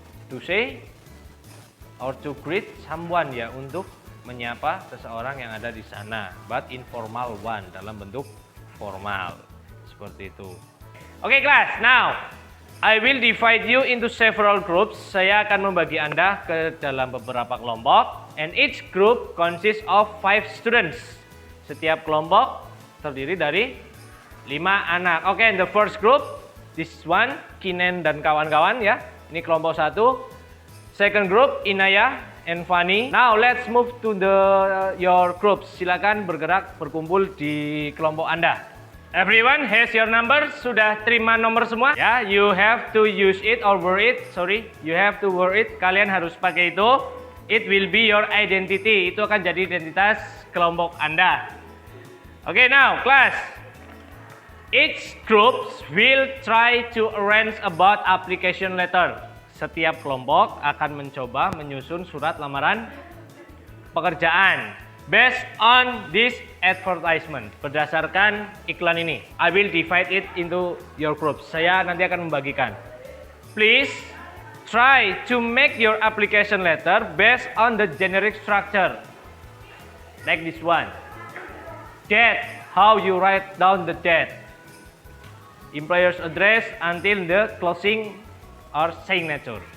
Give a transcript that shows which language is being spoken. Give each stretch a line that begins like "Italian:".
English: To say or to greet someone
Indonesian: ya, untuk menyapa seseorang yang ada di sana.
English: But informal one,
Indonesian: dalam bentuk formal. Seperti itu. Oke kelas,
English: now I will divide you into several groups.
Indonesian: Saya akan membagi Anda ke dalam beberapa kelompok.
English: And each group consists of 5 students.
Indonesian: Setiap kelompok terdiri dari 5 anak. Oke,
English: in the first group, this one,
Indonesian: Kinen dan kawan-kawan ya. Ini kelompok 1.
English: Second group, Inaya and Fani. Now let's move to your groups.
Indonesian: Silakan bergerak, berkumpul di kelompok Anda.
English: Everyone has your number.
Indonesian: Sudah terima nomor semua? Ya,
English: you have to use it or wear it. Sorry, you have to wear it.
Indonesian: Kalian harus pakai itu.
English: It will be your identity.
Indonesian: Itu akan jadi identitas kelompok Anda.
English: Okay, now class. Each group will try to arrange about application letter.
Indonesian: Setiap kelompok akan mencoba menyusun surat lamaran pekerjaan.
English: Based on this advertisement,
Indonesian: berdasarkan iklan ini,
English: I will divide it into your groups.
Indonesian: Saya nanti akan membagikan.
English: Please try to make your application letter based on the generic structure. Like this one. Date, how you write down the date. Employer's address until the closing or signature.